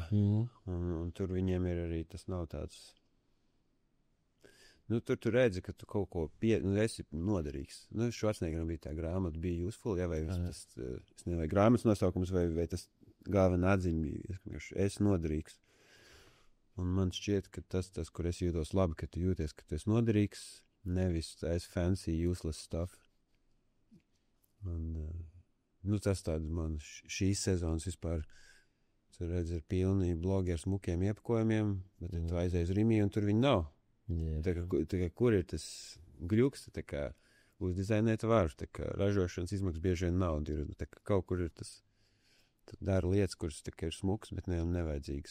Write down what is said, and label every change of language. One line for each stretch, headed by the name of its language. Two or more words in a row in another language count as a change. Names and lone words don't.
Latvian: Un tur viņiem ir arī, tas nav tāds... Tur redzi, ka tu kaut ko esi noderīgs. Švarcnegeram bija tā grāmata, bija useful, vai es nezinu, vai grāmatas nosaukums, vai tas galvenā atziņa bija, es noderīgs. Un man šķiet, ka tas, kur es jūtos labi, ka tu jūties, ka tu esi noderīgs, nevis es
English: fancy, useless stuff.
Latvian: Un tas tāds man šīs sezonas vispār, tu redzi, ir pilni blogi ar smukiem iepakojumiem, bet tu aizies Rimī, un tur viņi nav. Kur ir tas gļuks, uzdizainēt var, ražošanas izmaksas bieži vien nauda ir, kaut kur ir tas, dara lietas, kuras ir smuks, bet nevajadzīgs.